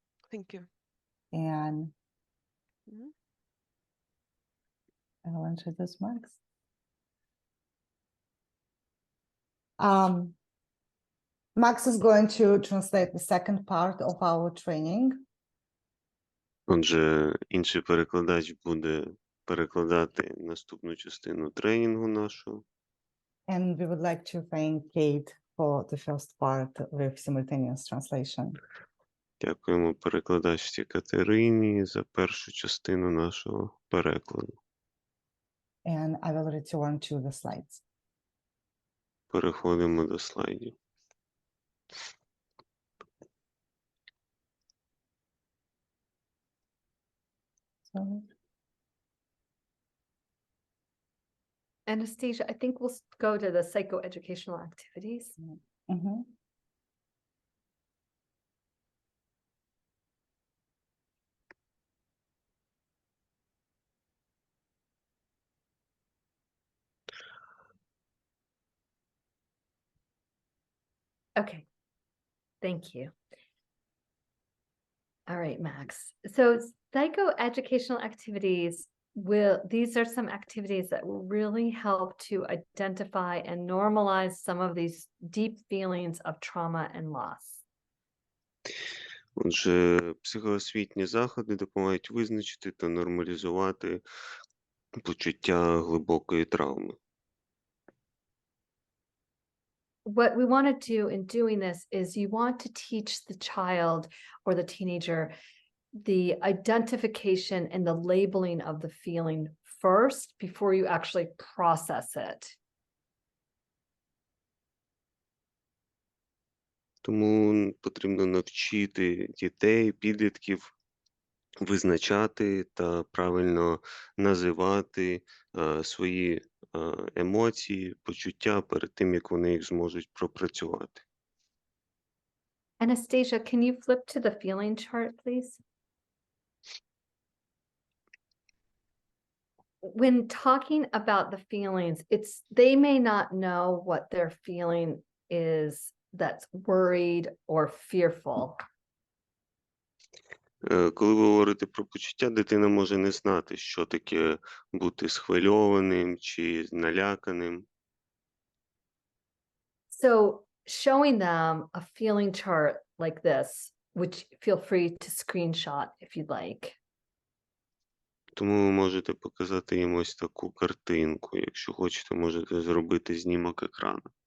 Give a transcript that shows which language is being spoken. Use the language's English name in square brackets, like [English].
[English] Thank you. And I will introduce Max. Max is going to translate the second part of our training. [Ukrainian] Отже, інший перекладач буде перекладати наступну частину тренінгу нашого. [English] And we would like to thank Kate for the first part with simultaneous translation. [Ukrainian] Дякуємо перекладачці Катерині за першу частину нашого перекладу. [English] And I will return to the slides. [Ukrainian] Переходимо до слайдів. [English] Anastasia, I think we'll go to the psychoeducational activities. Okay, thank you. All right, Max. So psychoeducational activities these are some activities that will really help to identify and normalize some of these deep feelings of trauma and loss. [Ukrainian] Отже, психоосвітні заходи допомагають визначити та нормалізувати почуття глибокої травми. [English] What we want to do in doing this is you want to teach the child or the teenager the identification and the labeling of the feeling first before you actually process it. [Ukrainian] Тому потрібно навчити дітей, підлітків визначати та правильно називати свої емоції, почуття перед тим, як вони їх зможуть пропрацювати. [English] Anastasia, can you flip to the feeling chart, please? When talking about the feelings, they may not know what their feeling is that's worried or fearful. [Ukrainian] Коли ви говорите про почуття, дитина може не знати, що таке бути схвильованим чи наляканим. [English] So showing them a feeling chart like this, which feel free to screenshot if you'd like. [Ukrainian] Тому ви можете показати їм ось таку картинку. Якщо хочете, можете зробити знімок екрану.